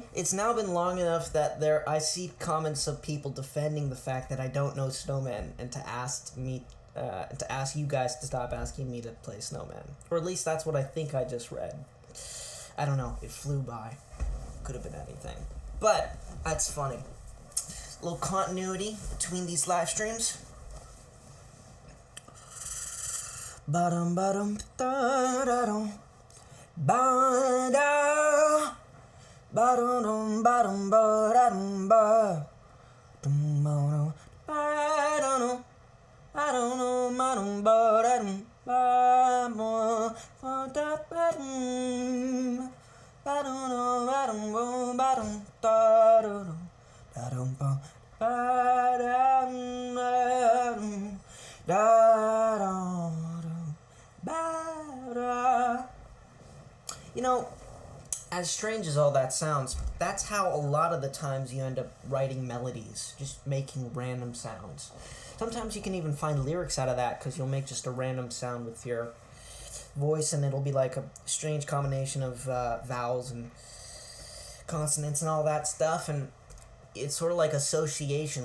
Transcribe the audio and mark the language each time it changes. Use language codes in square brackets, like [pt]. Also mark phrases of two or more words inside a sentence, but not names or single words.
[en] It's now been long enough that I see comments of people defending the fact that I don't know Snowman, and to ask you guys to stop asking me to play Snowman. Or at least that's what I think I just read. I don't know. It flew by. Could have been anything. But that's funny. A little continuity between these live streams. Ba-dum, ba-dum, da-da-dum. Ba-da. Ba-dum, ba-dum, ba-da-dum, ba. Dum, ba-dum, ba-da-dum. I don't know, ba-dum, ba-da-dum, ba-dum, ba-da-dum. Ba-dum, ba-dum, ba-dum, da-da-dum, da-dum, ba-da-dum, da-dum, ba-da. You know, as strange as all that sounds, that's how a lot of the times you end up writing melodies, just making random sounds. Sometimes you can even find lyrics out of that, because you'll make just a random sound with your voice, and it'll be like a strange combination of vowels and consonants and all that stuff, and it's sort of like association.